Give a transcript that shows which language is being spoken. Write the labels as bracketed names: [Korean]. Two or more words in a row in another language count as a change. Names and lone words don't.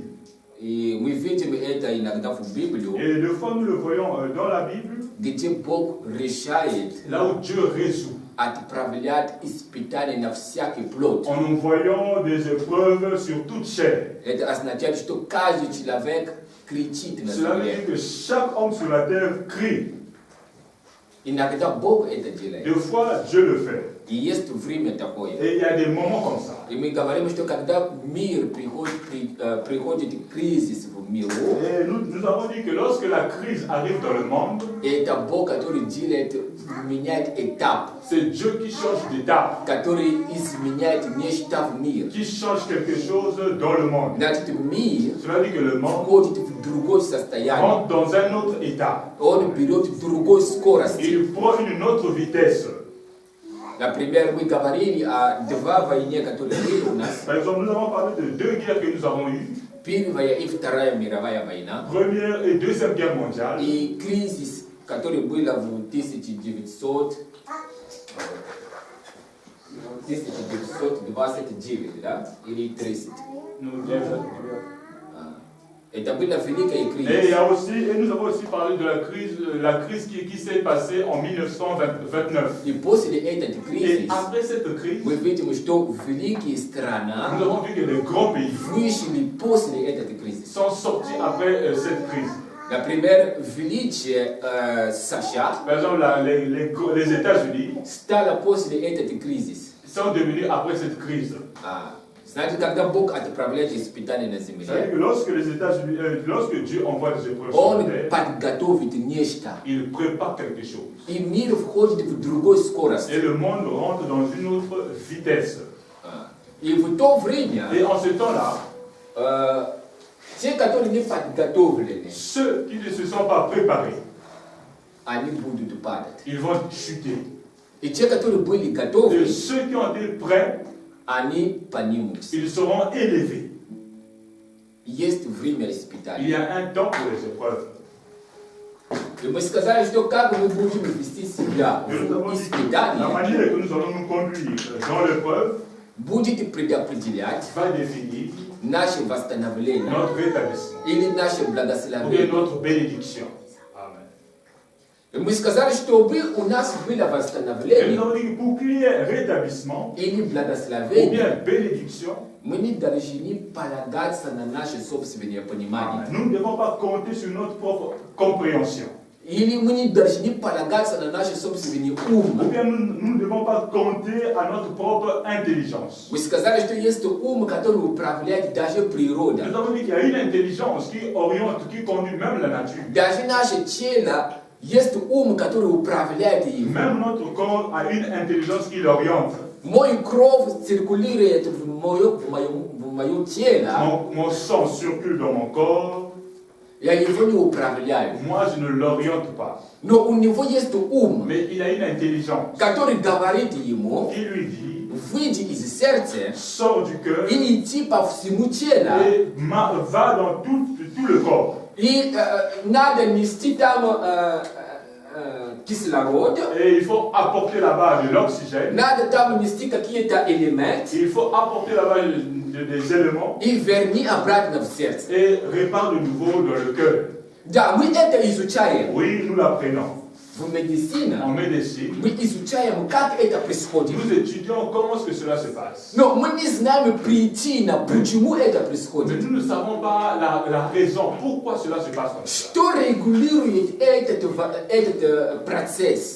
[French] Et deux fois nous le voyons dans la Bible, là où Dieu résout, en nous voyant des épreuves sur toute chair. Cela veut dire que chaque homme sur la terre crie. Deux fois Dieu le fait. [Russian] И есть время такое. [French] Et il y a des moments comme ça. [Russian] И мы говорим что когда мир приходит кризис в миру. [French] Et nous avons dit que lorsque la crise arrive dans le monde, [Russian] Это Бог, который делает, меняет этап, [French] c'est Dieu qui change d'étape, [Russian] который изменяет нечто в мир. [French] qui change quelque chose dans le monde. [Russian] Значит, мир [French] Cela dit que le monde [Russian] входит в другое состояние. [French] rentre dans un autre état. [Russian] Он берет другую скорость. [French] Il prend une autre vitesse. [Russian] Например, мы говорили о два войне, которые были у нас. [French] Par exemple, nous avons parlé de deux guerres que nous avons eues, [Russian] Первая и Вторая мировая война. [French] Première et Deuxième Guerre mondiale. [Russian] И кризис, который был в 1929, да? Или 30. Это была великая [French] Et, il [Russian] кризис. [French] y a aussi, et nous avons aussi parlé de la crise qui s'est passée en 1929. [Russian] И после этой [French] Et [Russian] кризиса [French] après cette crise, [Russian] мы видим, что великие [French] nous [Russian] страны [French] avons vu que les grands pays [Russian] вышли после этой кризиса. [French] sont sortis après cette crise. [Russian] Например, величие США [French] Par exemple, les États-Unis [Russian] стало после этой кризиса. [French] sont devenus après cette crise. [Russian] Знаете, когда Бог отправляет испытания на [French] C'est-à-dire [Russian] земле, [French] que lorsque Dieu envoie des épreuves sur [Russian] Он [French] la terre, [Russian] подготовит нечто. [French] il prépare quelque chose. [Russian] И мир входит в другую скорость. [French] Et le monde rentre dans une autre vitesse. [Russian] И в то время [French] Et en ce temps-là, [Russian] те, которые не подготовлены, [French] ceux qui ne se sont pas préparés, [Russian] они будут падать. [French] ils vont chuter. [Russian] И те, которые были [French] Et [Russian] готовы, [French] ceux qui ont été prêts, [Russian] они поднимутся. [French] ils seront élevés. [Russian] Есть время [French] Il [Russian] испытаний. [French] y a un temps pour les épreuves. [Russian] И мы сказали, что как мы будем вести себя [French] Et nous avons [Russian] в [French] dit que la [Russian] испытании, [French] manière que nous allons nous conduire dans l'épreuve [Russian] будет предопределять [French] va définir [Russian] наше восстановление [French] notre rétablissement [Russian] или наше [French] ou bien [Russian] благословение. [French] notre bénédiction. Amen. [Russian] И мы сказали, чтобы у нас было [French] Et nous [Russian] восстановление [French] avons dit que pour qu'il y ait rétablissement [Russian] или [French] ou [Russian] благословение, [French] bien bénédiction, [Russian] мы не должны полагаться на наше собственное понимание. [French] nous ne devons pas compter sur notre propre compréhension. [Russian] Или мы не должны полагаться на наше собственное [French] Ou [Russian] ум. [French] bien nous ne devons pas compter à notre propre intelligence. [Russian] Вы сказали, что есть ум, который управляет даже [French] Nous [Russian] природой. [French] avons dit qu'il y a une intelligence qui oriente, qui conduit même la nature. [Russian] Даже наше тело есть ум, который управляет им. [French] Même notre corps a une intelligence qui l'oriente. [Russian] Мой кровь циркулирует в моем теле, [French] Mon sang circule dans mon corps. [Russian] я его не управляю. [French] Moi, je ne l'oriente pas. [Russian] Но у него есть ум, [French] Mais il a une intelligence [Russian] который говорит ему, [French] qui lui dit, [Russian] выйди из сердца [French] sors du cœur [Russian] и иди по всему телу. [French] et va dans tout le corps. [Russian] И надо нести там кислород, [French] Et il faut apporter là-bas de l'oxygène. [Russian] надо там нести какие-то элементы [French] Il faut apporter là-bas des éléments [Russian] и верни обратно в сердце. [French] et répare de nouveau dans le cœur. [Russian] Да, мы это изучаем. [French] Oui, nous l'apprenons. [Russian] В медицине [French] En médecine, [Russian] мы изучаем, как это происходит. [French] nous étudions comment est-ce que cela se passe. [Russian] Но мы не знаем причину, почему это [French] Mais [Russian] происходит. [French] nous ne savons pas la raison pourquoi cela se passe comme ça. [Russian] Что регулирует этот процесс?